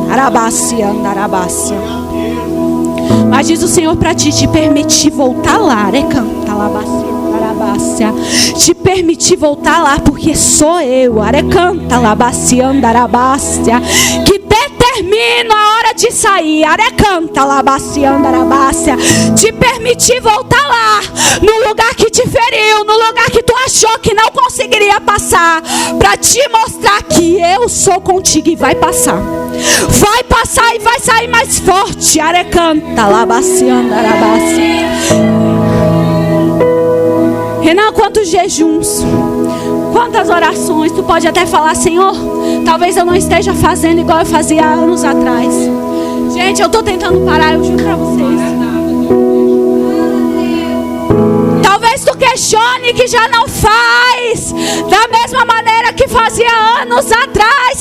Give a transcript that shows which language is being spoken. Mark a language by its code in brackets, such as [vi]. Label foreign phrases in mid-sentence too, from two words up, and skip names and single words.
[pt] Arabacianda, Arabácia. Mas diz o Senhor para ti, te permitir voltar lá. Arecanta, Arabácia. Te permitir voltar lá, porque sou eu. Arecanta, Arabacianda, Arabácia. Que termino a hora de sair, arecanta labacianda arabácia, te permitir voltar lá, no lugar que te feriu, no lugar que tu achou que não conseguiria passar, para te mostrar que eu sou contigo e vai passar e vai sair mais forte, arecanta labacianda arabácia. Renan, quantos jejuns, quantas orações, tu pode até falar: Senhor, talvez eu não esteja fazendo igual eu fazia anos atrás. Gente, eu estou tentando parar, eu juro para vocês. Talvez tu questione que já não faz da mesma maneira que fazia anos atrás.